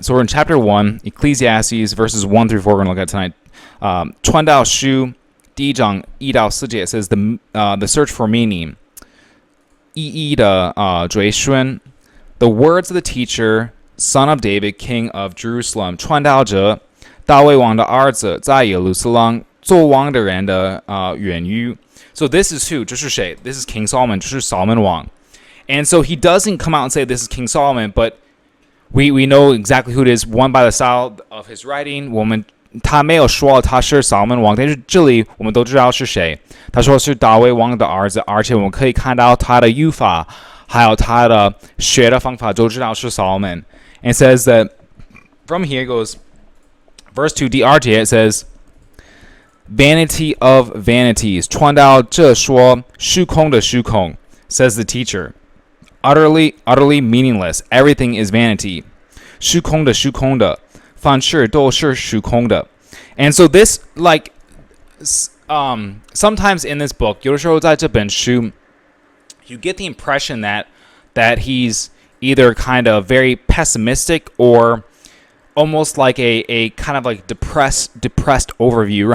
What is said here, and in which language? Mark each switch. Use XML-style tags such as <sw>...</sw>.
<en>So we're in chapter 1, Ecclesiastes, verses 1 through 4, we're going to look at tonight.</en> <zh>传道书第一章1到4节</zh> <en>says the search for meaning,</en> <zh>意义的追寻.</zh> <en>The words of the teacher, son of David, king of Jerusalem,</en> <zh>传道者大卫王的儿子，在耶路撒冷做王的人的言语。</zh> <en>So this is who?</en> <zh>这是谁？</zh> <en>This is King Solomon.</en> <zh>这是 Solomon 王。</zh> <en>And so he doesn't come out and say this is King Solomon, but we know exactly who it is. One, by the style of his writing.</en> <zh>他没有说他是 Solomon 王，但是这里我们都知道是谁。他说是大卫王的儿子，而且我们可以看到他的语法，还有他的学的方法，都知道是 Solomon.</zh> <en>And it says that from here it goes, verse 2,</en> <zh>第二节</zh> <en>it says, Vanity of vanities.</en> <zh>传道者说虚空的虚空</zh> <en>says the teacher. Utterly meaningless. Everything is vanity.</en> <zh>虚空的虚空的凡事都是虚空的.</zh> <en>And so this, like, sometimes in this book,</en> <zh>有的时候在这本书</zh> <en>you get the impression that he's either kind of very pessimistic or almost like a kind of like depressed overview.</en>